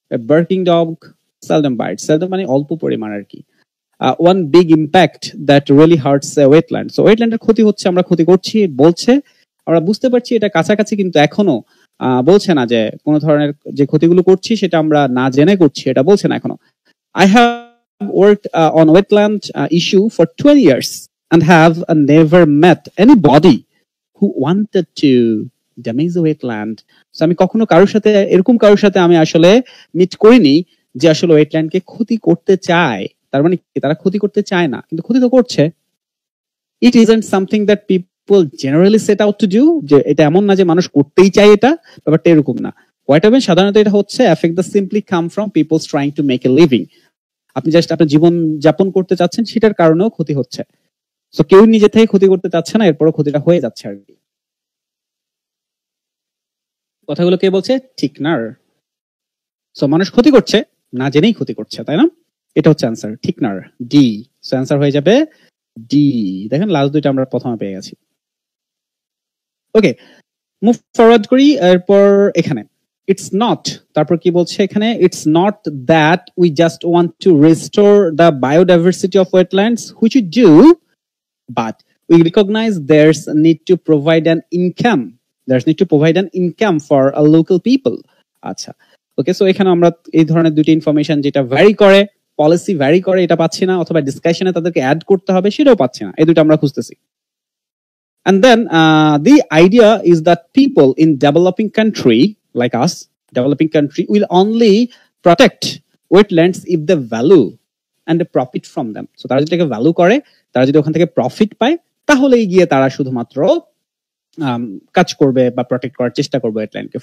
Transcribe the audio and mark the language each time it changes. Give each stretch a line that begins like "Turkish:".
English: barking dog seldom bites,
Bangla: seldom মানে অল্প পরিমাণ আর কি।
English: One big impact that really hurts wetland.
Bangla: So ওয়েটল্যান্ডের ক্ষতি হচ্ছে, আমরা ক্ষতি করছি বলছে, আমরা বুঝতে পারছি এটা কাছাকাছি, কিন্তু এখনো বলছে না যে কোন ধরনের যে ক্ষতিগুলো করছি সেটা আমরা না জেনে করছি, এটা বলছে না এখনো।
English: I have worked on wetland issue for 20 years and have never met anybody who wanted to damage the wetland.
Bangla: So আমি কখনো কারোর সাথে, এরকম কারোর সাথে আমি আসলে মিট করিনি যে আসলে ওয়েটল্যান্ডকে ক্ষতি করতে চায়। তার মানে তারা ক্ষতি করতে চায় না, কিন্তু ক্ষতি তো করছে।
English: It isn't something that people generally set out to do,
Bangla: যে এটা এমন না যে মানুষ করতেই চায় এটা, ব্যাপারটা এরকম না।
English: what happen,
Bangla: সাধারণত এটা হচ্ছে
English: affect that simply come from people trying to make a living.
Bangla: আপনি জাস্ট আপনার জীবন যাপন করতে চাচ্ছেন, সেটার কারণেও ক্ষতি হচ্ছে। সো কেউ নিজে থেকে ক্ষতি করতে চাচ্ছে না, এরপরও ক্ষতিটা হয়ে যাচ্ছে আর কি। কথাগুলো কে বলছে? ঠিক না। সো মানুষ ক্ষতি করছে, না জেনেই ক্ষতি করছে, তাই না? এটা হচ্ছে অ্যান্সার, ঠিক না, ডি। সো অ্যান্সার হয়ে যাবে ডি। দেখেন লাস্ট দুইটা আমরা প্রথমে পেয়ে গেছি। ওকে, মুভ ফরওয়ার্ড করি।
English: এরপর এখানে it's not,
Bangla: তারপর কি বলছে এখানে,
English: It's not that we just want to restore the biodiversity of wetlands, which we do, but we recognize there's need to provide an income, there's need to provide an income for a local people.
Bangla: আচ্ছা, ওকে, so এখানে আমরা এই ধরনের দুটি information, যেটা vary করে, policy vary করে, এটা পাচ্ছি না, অথবা ডিসকাশনে তাদেরকে অ্যাড করতে হবে সেটাও পাচ্ছি না, এই দুটো আমরা খুঁজতেছি।
English: And then the idea is that people in developing country like us, developing country, will only protect wetlands if they value and they profit from them.
Bangla: So তারা যদি এটাকে ভ্যালু করে, তারা যদি ওখান থেকে প্রফিট পায়, তাহলেই গিয়ে তারা শুধুমাত্র কাজ করবে বা প্রটেক্ট করার চেষ্টা করবে ওয়েটল্যান্ডকে।